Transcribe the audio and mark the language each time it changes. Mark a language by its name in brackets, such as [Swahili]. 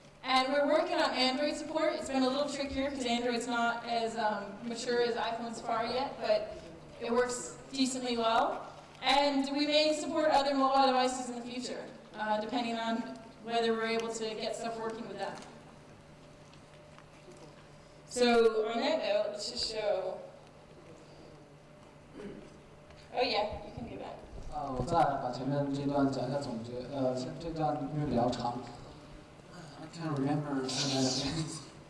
[English] And we're working on Android support. It's been a little trickier because Android's not as mature as iPhone Safari yet, but it works decently well. And we may support other mobile devices in the future, depending on whether we're able to get stuff working with that. So on that note, let's just show. Oh yeah, you can go back. [Chinese] 我再把前面这段讲一下总结。这段因为比较长。 [English] I can't remember so many things.